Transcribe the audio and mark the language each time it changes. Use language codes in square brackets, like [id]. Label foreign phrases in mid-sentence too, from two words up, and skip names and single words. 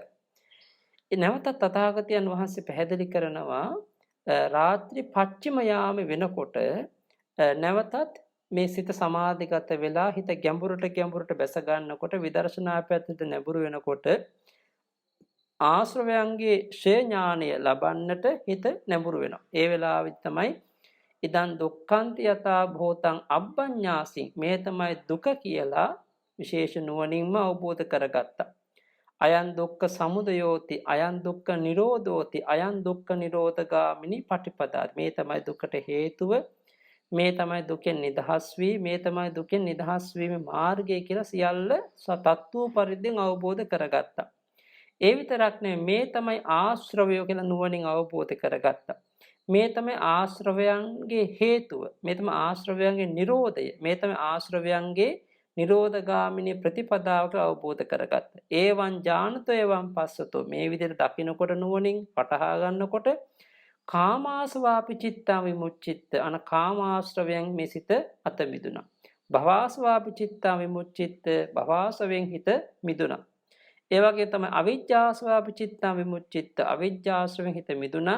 [si] නැවතත් තථාගතයන් වහන්සේ පැහැදිලි කරනවා රාත්‍රී පච්චිම යාම වෙනකොට නැවතත් මේ සිත සමාධිගත වෙලා හිත ගැඹුරට බැස ගන්නකොට විදර්ශනා පැත්තට නැඹුරු වෙනකොට ආශ්‍රවයන්ගේ ක්ෂය ඥානය ලබන්නට හිත නැඹුරු වෙනවා. ඒ වෙලාවෙත් තමයි ඉදන් [pi] දුක්ඛන්ති යථා භූතං අබ්බඤ්ඤාසින් [si] මේ තමයි දුක කියලා විශේෂ නුවණින්ම අවබෝධ කරගත්තා. [pi] අයං දුක්ඛ සමුදයෝති අයං දුක්ඛ නිරෝධෝති අයං දුක්ඛ නිරෝධගාමිනී පටිපදා. [si] මේ තමයි දුකට හේතුව, මේ තමයි දුකෙන් නිදහස් වී, මේ තමයි දුකෙන් නිදහස් වීමේ මාර්ගය කියලා සියල්ල තත්ත්ව පරිද්දෙන් අවබෝධ කරගත්තා. ඒ විතරක් නෙවෙයි මේ තමයි ආශ්‍රවය කියලා නුවණින් අවබෝධ කරගත්තා. මේ තමයි ආශ්‍රවයන්ගේ හේතුව, මේ තමයි ආශ්‍රවයන්ගේ නිරෝධය, මේ තමයි ආශ්‍රවයන්ගේ නිරෝධගාමිනී ප්‍රතිපදාවට අවබෝධ කරගත්තා. [pi] ඒවං ඥානතෝ එවං පස්සතෝ [si] මේ විදිහට දකින්නකොට නුවණින් පටහා ගන්නකොට [pi] කාමාසවාපි චිත්තං විමුච්චිත්ත [si] අන කාමාශ්‍රවයන් මේ සිත අත මිදුණා. [pi] භවාසවාපි චිත්තං විමුච්චිත්ත [si] භවාසවෙන් හිත මිදුණා. ඒ වගේ තමයි [pi] අවිජ්ජාසවාපි චිත්තං විමුච්චිත්ත [si] අවිජ්ජාශ්‍රවෙන් හිත මිදුණා.